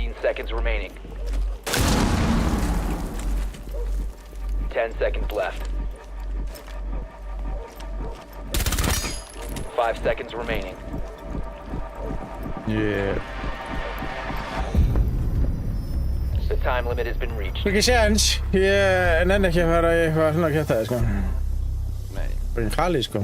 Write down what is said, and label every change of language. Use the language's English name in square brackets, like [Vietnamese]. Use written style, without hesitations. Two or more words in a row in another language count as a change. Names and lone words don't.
[English] seconds remaining. 10 seconds left. 5 seconds remaining. Yeah. The time limit has been reached. [Icelandic] Ekki séns. Ég nenni ekki að fara í eitthvað svona kjátaði, sko. Nei. Bara í Kali, sko.